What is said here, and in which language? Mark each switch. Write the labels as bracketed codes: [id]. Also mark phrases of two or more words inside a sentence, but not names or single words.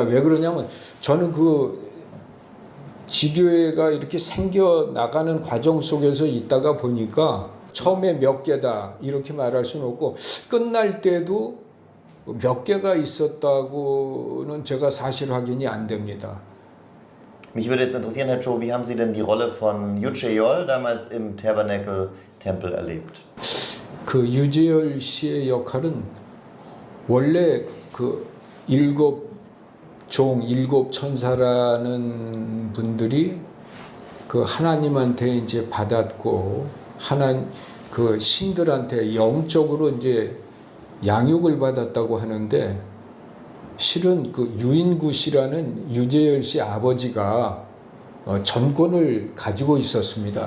[ko] 왜 그러냐면 저는 그 지교회가 이렇게 생겨 나가는 과정 속에서 있다가 보니까 처음에 몇 개다 이렇게 말할 수는 없고 끝날 때도 몇 개가 있었다고는 제가 사실 확인이 안 됩니다. [de] Mich würde jetzt interessieren, Herr Cho, wie haben Sie denn die Rolle von Yucheol damals im Tabernacle-Tempel erlebt? [ko] 그 유재열 씨의 역할은 원래 그 일곱 천사라는 분들이 그 하나님한테 이제 받았고 그 신들한테 영적으로 이제 양육을 받았다고 하는데 실은 그 유인구 씨라는 유재열 씨 아버지가 전권을 가지고 있었습니다.